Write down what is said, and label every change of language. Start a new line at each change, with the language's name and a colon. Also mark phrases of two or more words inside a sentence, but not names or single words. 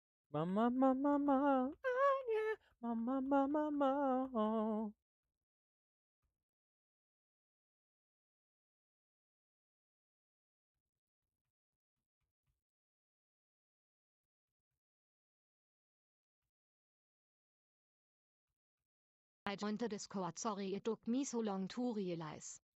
English: Mama, mama, mama, ah, yeah, mama, mama, mama. I joined the Discord, sorry it took me so long to realize.